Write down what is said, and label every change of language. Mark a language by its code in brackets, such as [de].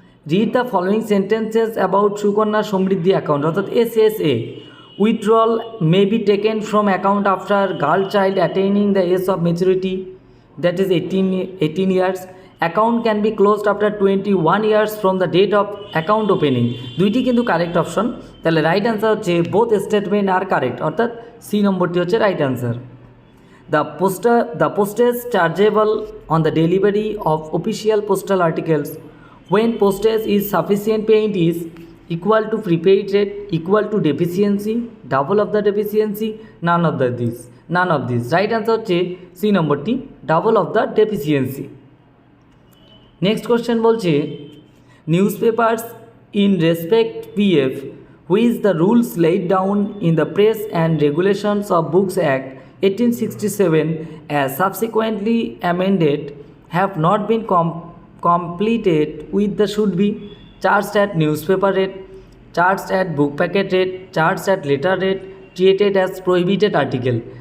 [en] Read the following sentences about Sukanya Samriddhi account অর্থাৎ SSA. Withdrawal may be taken from account after girl child attaining the age of maturity, that is 18 years. Account can be closed after 21 years from the date of account opening. [bn] দুইটি কিন্তু correct option, তাহলে right answer হচ্ছে [en] both statement are correct, [bn] অর্থাৎ C নম্বরটি হচ্ছে right answer. [en] The postage chargeable on the delivery of official postal articles when postage is sufficient payment is equal to prepaid rate, equal to deficiency, double of the deficiency, none of these. Right answer [bn] হচ্ছে C নম্বরটি, [en] double of the deficiency. [bn] Next question বলছে, news papers [en] in respect PF, which the rules laid down in the Press and Regulations of Books Act 1867 as subsequently amended have not been completed with the should be charged at newspaper rate, charged at book packet rate, charged at letter rate, treated as prohibited article.